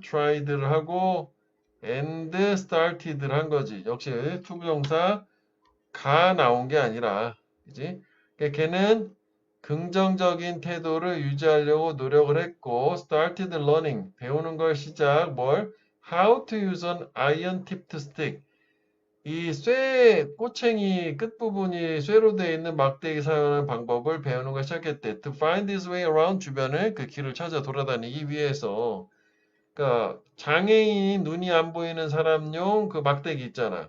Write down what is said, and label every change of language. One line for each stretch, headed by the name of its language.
Korean: tried를 하고 and started를 한 거지. 역시 투부정사 가 나온 게 아니라, 그지? 그러니까 걔는 긍정적인 태도를 유지하려고 노력을 했고,
English: started learning,
Korean: 배우는 걸 시작, 뭘?
English: How to use an iron-tipped stick.
Korean: 이 꼬챙이 끝부분이 쇠로 되어 있는 막대기 사용하는 방법을 배우는 걸 시작했대.
English: To find his way around
Korean: 주변을 그 길을 찾아 돌아다니기 위해서. 그러니까 장애인 눈이 안 보이는 사람용 그 막대기 있잖아.